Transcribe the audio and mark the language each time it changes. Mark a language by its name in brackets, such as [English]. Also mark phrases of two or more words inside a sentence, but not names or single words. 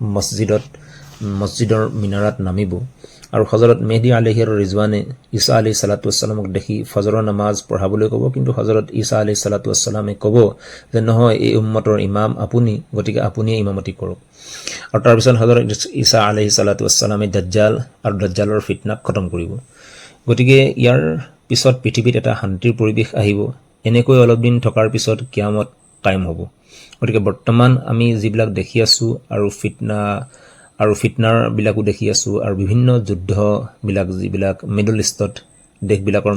[Assamese] মছজিদৰ মিনাৰাত নামিব, আৰু হজৰত মেহদী [Arabic] عليه الرضوان [Assamese] ঈসা [Arabic] عليه الصلاة والسلام [Assamese] দেখি ফজৰৰ নামাজ পঢ়াবলৈ ক'ব, কিন্তু হজৰত ঈসা [Arabic] عليه الصلاة والسلام [Assamese] ক'ব যে নহয়, এই উম্মতৰ ইমাম আপুনি, গতিকে আপুনিয়ে ইমামতি কৰক। আৰু তাৰপিছত হজৰত ঈসা [Arabic] عليه الصلاة والسلام [Assamese] দাজ্জাল আৰু দাজ্জালৰ ফিতনাক খতম কৰিব। গতিকে ইয়াৰ পিছত পৃথিৱীত এটা শান্তিৰ পৰিৱেশ আহিব। এনেকৈ অলপ দিন থকাৰ পিছত কিয়ামত কায়েম হ'ব। গতিকে বৰ্তমান আমি যিবিলাক দেখি আছোঁ আৰু ফিতনাৰবিলাকো দেখি আছোঁ, আৰু বিভিন্ন যুদ্ধবিলাক যিবিলাক [English] Middle East [Assamese] দেশবিলাকৰ